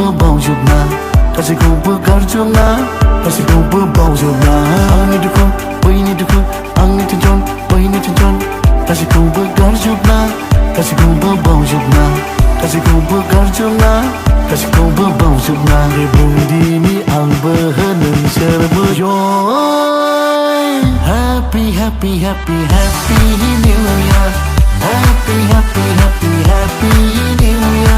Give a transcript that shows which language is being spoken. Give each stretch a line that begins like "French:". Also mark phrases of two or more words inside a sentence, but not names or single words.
Bodo: बावजोबना गासैखौबो गारजोबना गासैखौबो बावजोबना आंनि दुखु बैनि दुखु आंनि टेनसन बैनि टेनसन गासैखौबो गारजोबना गासैखौबो बावजोबना गासैखौबो गारजोबना गासैखौबो बावजोबना बे बुंदिनि आंबो नोंसोरबो
English: Happy, happy, happy, happy New Year. Happy, happy, happy, happy New Year.